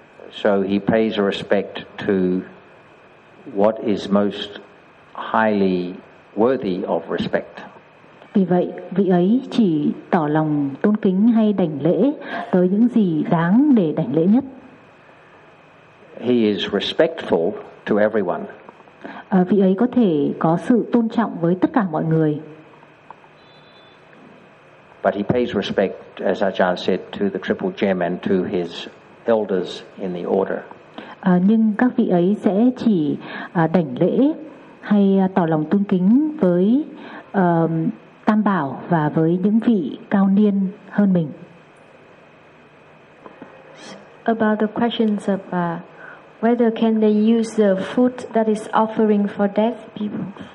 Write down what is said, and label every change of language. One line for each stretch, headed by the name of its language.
English: So he pays respect to what is most highly worthy of respect.
Vietnamese: Vì vậy, vị ấy chỉ tỏ lòng tôn kính hay đảnh lễ tới những gì đáng để đảnh lễ nhất.
English: He is respectful to everyone.
Vietnamese: Vị ấy có thể có sự tôn trọng với tất cả mọi người.
English: But he pays respect, as Ajahn said, to the Triple Gem and to his elders in the order.
Vietnamese: Nhưng các vị ấy sẽ chỉ đảnh lễ hay tỏ lòng tôn kính với Tam Bảo và với những vị cao niên hơn mình.
English: About the questions of whether can they use the food that is offering for deaf people.